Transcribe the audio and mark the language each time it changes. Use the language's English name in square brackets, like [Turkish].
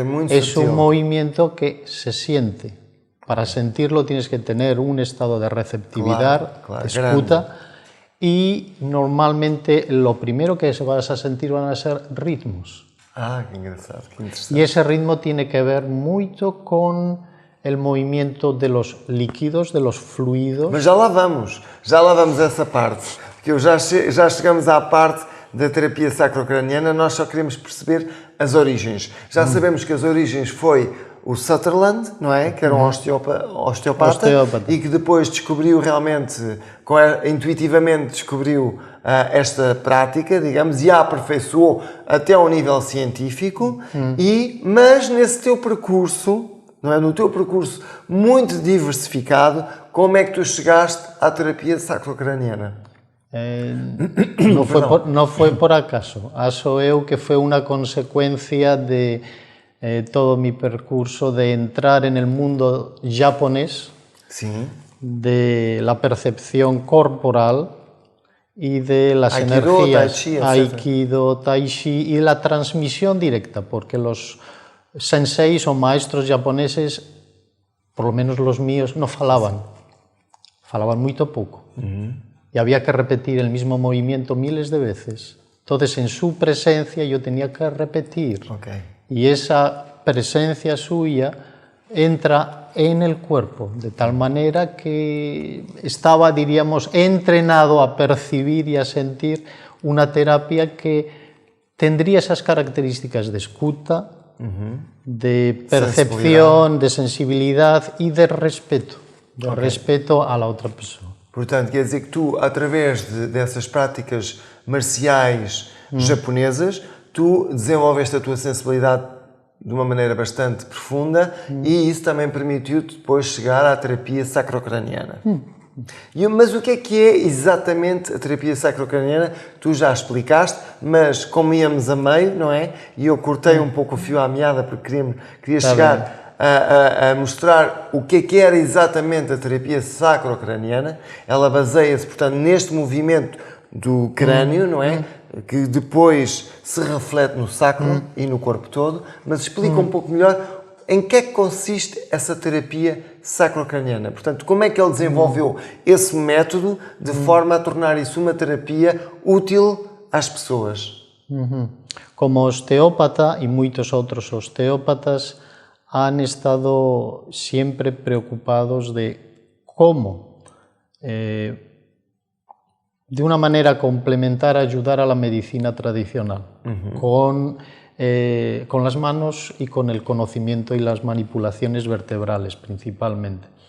[Spanish] Es un movimiento que se siente. Para sentirlo tienes que tener un estado de receptividad, de escucha, grande. Y normalmente lo primero que vas a sentir van a ser ritmos. Ah, qué engraçado, qué interesante. Y ese ritmo tiene que ver mucho con el movimiento de los líquidos, de los fluidos. [Portuguese] Mas já lá vamos a essa parte, porque já chegamos à parte da terapia sacrocraniana, nós só queremos perceber as origens. Já sabemos que as origens foi o Sutherland, não é? Que era um osteopata e que depois descobriu realmente, intuitivamente descobriu esta prática, digamos, e a aperfeiçoou até ao nível científico, mas nesse teu percurso, não é? No teu percurso muito diversificado, como é que tu chegaste à terapia sacrocraniana? [Spanish] No fue por acaso. [Portuguese] Acho eu [Spanish] que fue una consecuencia de todo mi percurso de entrar en el mundo japonés, sí, de la percepción corporal y de las Aikido, energías, Tai Chi, Aikido, Tai Chi, y la transmisión directa, porque los senseis o maestros japoneses, por lo menos los míos, no falaban muy poco. Y había que repetir el mismo movimiento miles de veces. Entonces, en su presencia yo tenía que repetir. Okay. Y esa presencia suya entra en el cuerpo, de tal manera que estaba, diríamos, entrenado a percibir y a sentir una terapia que tendría esas características de escucha, de percepción, de sensibilidad y de respeto. De respeto a la otra persona. [Portuguese] Portanto, quer dizer que tu, através dessas práticas marciais japonesas, tu desenvolveste a tua sensibilidade de uma maneira bastante profunda e isso também permitiu-te depois chegar à terapia sacrocraniana. Mas o que é exatamente a terapia sacrocraniana? Tu já explicaste, mas como íamos a meio, não é? E eu cortei um pouco o fio à meada porque queria chegar a mostrar o que era exatamente a terapia sacrocraniana. Ela baseia-se, portanto, neste movimento do crânio, não é? Que depois se reflete no sacro e no corpo todo. Mas explica um pouco melhor em que é que consiste essa terapia sacrocraniana. Portanto, como é que ele desenvolveu esse método de forma a tornar isso uma terapia útil às pessoas? [Spanish] Como osteópata y muchos otros osteópatas han estado siempre preocupados de cómo, de una manera complementar, ayudar a la medicina tradicional, con las manos y con el conocimiento y las manipulaciones vertebrales principalmente.